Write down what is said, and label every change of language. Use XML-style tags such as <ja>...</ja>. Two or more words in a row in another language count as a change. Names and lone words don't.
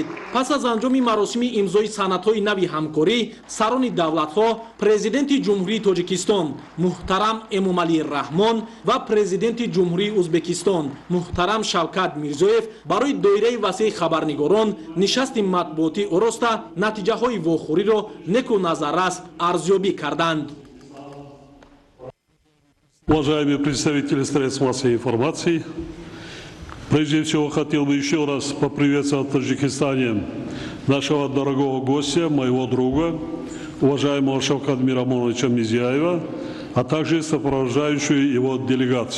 <tg>Пас аз анҷоми маросими имзои санадҳои нави ҳамкорӣ сарони давлатҳо президенти ҷумҳурии тоҷикистон муҳтарам Эмомалӣ Раҳмон ва президенти ҷумҳурии ӯзбекистон муҳтарам Шавкат Мирзоев барои доираи васеи хабарнигорон нишасти матбуотӣ ороста натиҷаҳои вохӯриро неку назаррас арзёбӣ карданд.</tg> <ru>Уважаемые представители средств массовой информации, прежде всего хотел бы еще раз поприветствовать в Таджикистане нашего дорогого гостя, моего друга, уважаемого Шавката Мирамоновича Мирзияева, а также сопровождающую его делегацию.</ru>